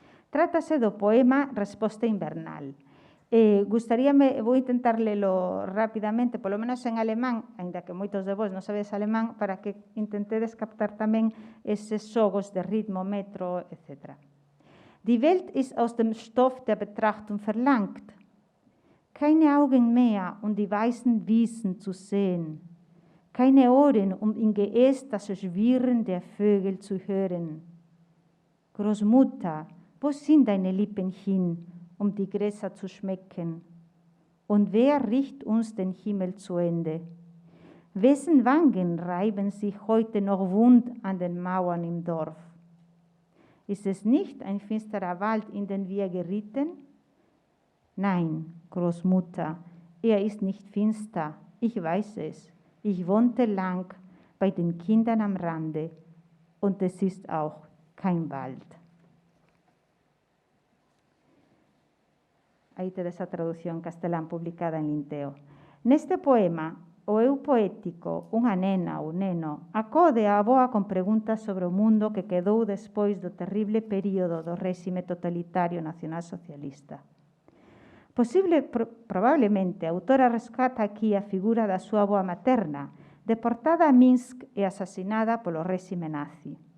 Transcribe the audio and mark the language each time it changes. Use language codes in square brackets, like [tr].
[gl] Trátase do poema Resposta invernal. Vou intentar lelo rapidamente, polo menos en alemán, aínda que moitos de vos non sabedes alemán, para que intentedes captar tamén eses xogos de ritmo, metro, etc. [de] Die Welt ist aus dem Stoff der Betrachtung verlangt. Keine Augen mehr, die weißen Wiesen zu sehen. Keine Ohren, im Geäst das Schwirren der Vögel zu hören. Großmutter, wo sind deine Lippen hin, die Gräser zu schmecken? Und wer riecht uns den Himmel zu Ende? Wessen Wangen reiben sich heute noch wund an den Mauern im Dorf? Ist es nicht ein finsterer Wald, in den wir geritten? Nein, Großmutter, er ist nicht finster, ich weiß es. Ich wohnte lang bei den Kindern am Rande und es ist auch kein Wald. [gl] Aí tedes a traducción castelán publicada en Linteo. Neste poema, o eu poético, unha nena ou neno, acode á avoa con preguntas sobre o mundo que quedou despois do terrible período do réxime totalitario nacionalsocialista. Probablemente, a autora rescata aquí a figura da súa avoa materna, deportada a Minsk e asasinada polo réxime nazi.